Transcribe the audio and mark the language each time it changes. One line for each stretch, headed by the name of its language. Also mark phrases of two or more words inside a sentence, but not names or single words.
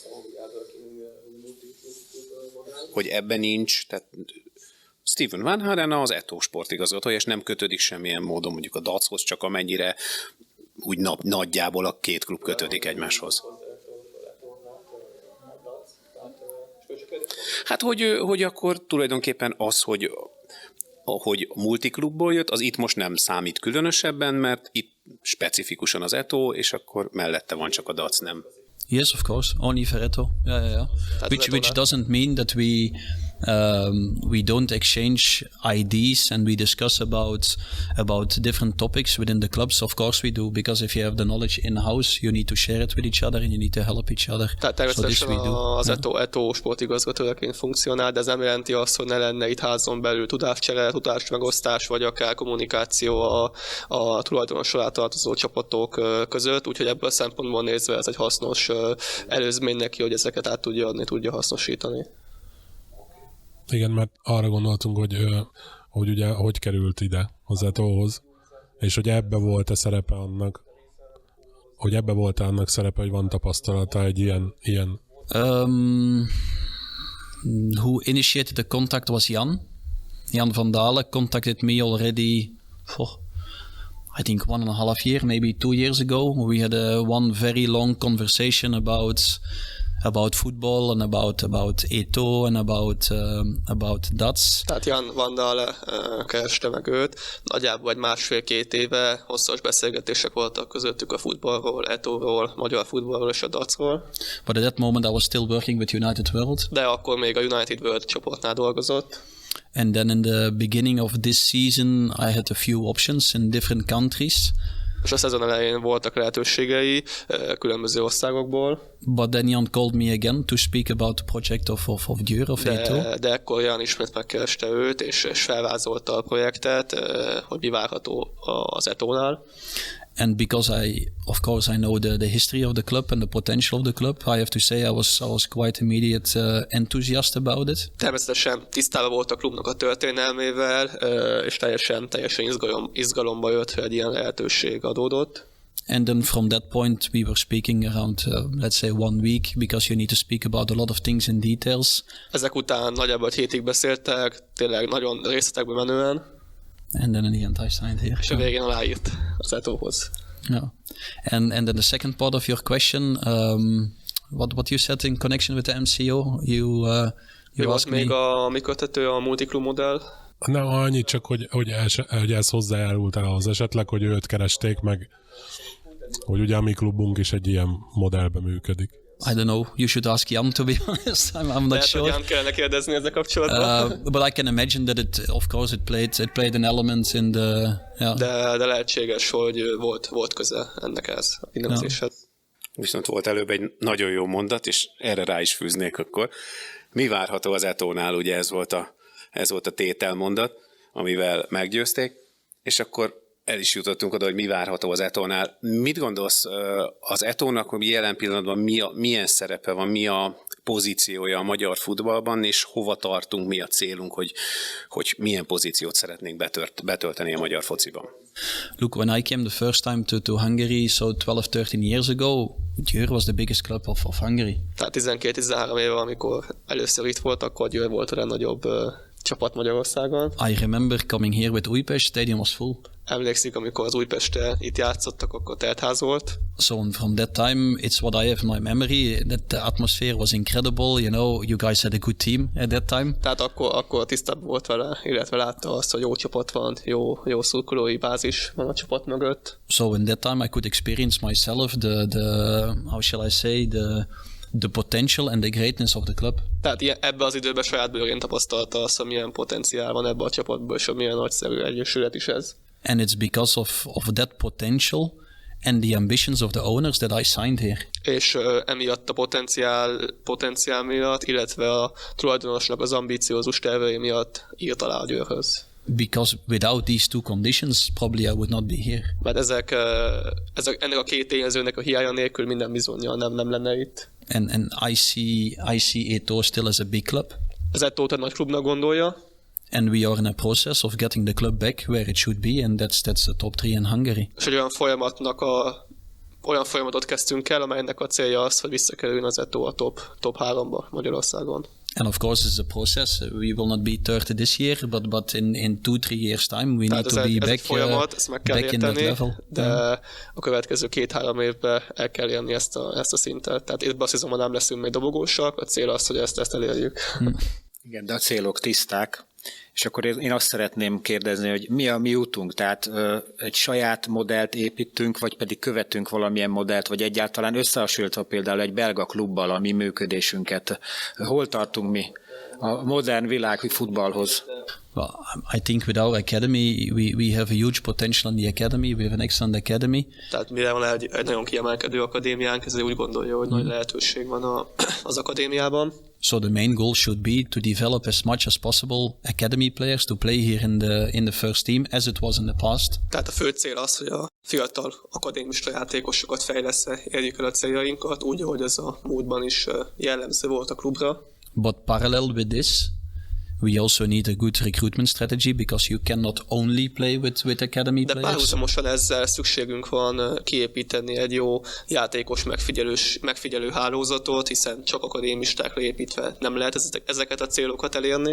Hungarian: Hogy ebben nincs, tehát Steven Vanharennel az ETO sportigazgatója, és nem kötődik semmilyen módon mondjuk a DAC-hoz, csak amennyire úgy nagyjából a két klub kötődik egymáshoz. Hát, hogy akkor tulajdonképpen az, hogy multiklubból jött, az itt most nem számít különösebben, mert itt specifikusan az ETO, és akkor mellette van csak a DAC, nem?
English: Yes, of course, only for ETO. Yeah. Which doesn't mean that we don't exchange ideas and we discuss about different topics within the clubs. Of course we do, because if you have the knowledge in-house, you need to share it with each other and you need to help each other.
Hungarian: Tehát természetesen az ETO sportigazgatójaként funkcionál, de ez nem jelenti azt, hogy ne lenne itt házon belül tudáscsere, tudásmegosztás, vagy akár kommunikáció a tulajdonos alá tartozó csapatok között, úgyhogy ebből a szempontból nézve ez egy hasznos előzmény neki, hogy ezeket át tudja adni, tudja hasznosítani. Igen, mert arra gondoltunk, hogy ugye hogy került ide az ETO-hoz, és hogy ebbe volt-e szerepe annak, hogy van tapasztalata egy ilyen...
English: Who initiated the contact was Jan van Dalen contacted me already I think 1.5 year, maybe 2 years ago. We had one very long conversation about football and about ETO and about DATS.
Hungarian: Tehát Jan van Dalen kereste meg őt. Nagyjából egy 1,5-2 éve hosszas beszélgetések voltak közöttük a futballról, ETO-ról, magyar futballról és a DATS-ról.
English: But at that moment I was still working with United World.
Hungarian: De akkor még a United World csoportnál dolgozott.
English: And then in the beginning of this season, I had a few options in different countries.
Hungarian: És a szezon elején voltak lehetőségei különböző országokból.
English: But then Jan called me again to speak about the project of Győr, of ETO.
Hungarian: De ekkor Jan ismét megkereste őt, és felvázolta a projektet, hogy mi várható az ETO-nál.
English: And because of course I know the history of the club and the potential of the club, I have to say I was quite immediate enthusiast about it.
Hungarian: Természetesen tisztában volt a klubnak a történelmével, és teljesen izgalomba jött, hogy egy ilyen lehetőség adódott.
English: And then from that point we were speaking around, let's say 1 week, because you need to speak about a lot of things in details.
Hungarian: Ezek után nagyjából 1 hétig beszéltek, tényleg nagyon részletekbe menően.
English: And then in the end I signed here.
Hungarian: És a végén aláírt az ETO-hoz.
English: Yeah. And then the second part of your question, what you said in connection with the MCO, you asked me...
Hungarian: még a mi köthető a multiklub modell? Nem, annyit csak, hogy ez hozzájárult ahhoz esetleg, hogy őt keresték meg, hogy ugye a mi klubunk is egy ilyen modellbe működik.
English: I don't know. You should ask Jan, to be honest. I'm not sure.
Hungarian: Jan kellene kérdezni ezzel kapcsolatban.
English: But I can imagine that of course it played an element in the. Yeah.
Hungarian: De lehetséges, hogy volt köze ennek a kinevezéshez. Viszont volt előbb egy nagyon jó mondat, és erre rá is fűznék akkor. Mi várható az ETO-nál? Ugye ez volt a tételmondat, amivel meggyőzték, és akkor el is jutottunk oda, hogy mi várható az ETO-nál. Mit gondolsz az ETO-nak, hogy jelen pillanatban milyen szerepe van, mi a pozíciója a magyar futballban, és hova tartunk, mi a célunk, hogy milyen pozíciót szeretnénk betölteni a magyar fociban?
English: Look, when I came the first time to Hungary, so 12-13 years ago, Győr was the biggest club of Hungary.
Hungarian: Tehát 12-13 éve, amikor először itt volt, akkor Győr volt a legnagyobb csapat Magyarországon.
English: I remember coming here with Újpest, stadium was full.
Hungarian: Emlékszik, amikor az Újpesttel itt játszottak, akkor teltház volt.
English: So from that time, it's what I have in my memory, that the atmosphere was incredible, you guys had a good team at that time.
Hungarian: Tehát akkor tisztában volt vele, illetve látta azt, hogy jó csapat van, jó szurkolói bázis van a csapat mögött.
English: So in that time I could experience myself how shall I say, the potential and the greatness of the club.
Hungarian: Tehát ebben az időben saját bőrén tapasztalta azt, hogy milyen potenciál van ebben a csapatban, és hogy milyen nagyszerű egyesület is ez.
English: And it's because of that potential and the ambitions of the owners that I signed here.
Hungarian: És emiatt a potenciál miatt, illetve a tulajdonosnak az ambiciózus tervei miatt írt alá a Győrhöz.
English: Because without these two conditions, probably I would not be here.
Hungarian: Mert ennek a két tényezőnek a hiánya nélkül minden bizonnyal nem lenne itt.
English: And I see ETO still as a big club.
Hungarian: Az ETO-t egy nagy klubnak gondolja.
English: And we are in a process of getting the club back where it should be, and that's the top 3 in Hungary.
Hungarian: És egy olyan folyamatot kezdtünk el, amelynek a célja az, hogy visszakerüljön az ETO a top 3-ba Magyarországon.
English: And of course, it's a process. We will not be 30 this year, but in 2-3 years time, we need to be back,
Hungarian: folyamat, ezt meg kell
English: back in that level.
Hungarian: De a következő 2-3 évben el kell érni ezt a szintet. Tehát itt azt hiszem, nem leszünk még dobogósak, a cél az, hogy ezt elérjük. Igen, de a célok tiszták. És akkor én azt szeretném kérdezni, hogy mi a mi útunk? Tehát egy saját modellt építünk, vagy pedig követünk valamilyen modellt, vagy egyáltalán összehasonlítva például egy belga klubbal a mi működésünket. Hol tartunk mi a modern világ futballhoz?
English: Well, I think with our academy, we have a huge potential in the academy. We have an excellent academy.
Hungarian: Tehát mire van egy nagyon kiemelkedő akadémiánk, ezért úgy gondolja, hogy nagy lehetőség van az akadémiában.
English: So the main goal should be to develop as much as possible academy players to play here in the first team, as it was in the past.
Hungarian: Tehát a fő cél az, hogy a fiatal akadémista játékosokat fejlesz-e, érjük el a céljainkat, úgy, ahogy ez a múltban is jellemző volt a klubra.
English: But parallel with this, we also need a good recruitment strategy, because you cannot only play with academy
Hungarian: De
English: players.
Hungarian: párhuzamosan ezzel szükségünk van kiépíteni egy jó játékos megfigyelő hálózatot, hiszen csak akadémistákra építve nem lehet ezeket a célokat elérni.